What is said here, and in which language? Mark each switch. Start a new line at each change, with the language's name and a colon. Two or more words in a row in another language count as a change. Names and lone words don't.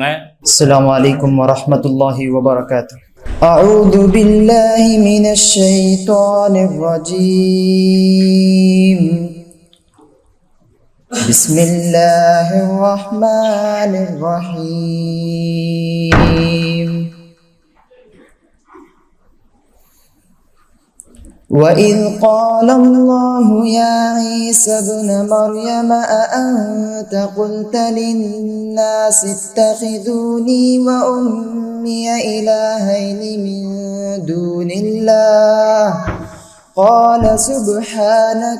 Arabic: السلام عليكم ورحمة الله وبركاته. أعوذ بالله من الشيطان الرجيم. بسم الله الرحمن الرحيم. وَإِذْ قَالَ اللَّهُ يَا عِيسَى ابْنَ مَرْيَمَ أَأَنْتَ قُلْتَ لِلنَّاسِ اتَّخِذُونِي وَأُمِّيَ إِلَٰهَيْنِ مِن دُونِ اللَّهِ قَالَ سُبْحَانَكَ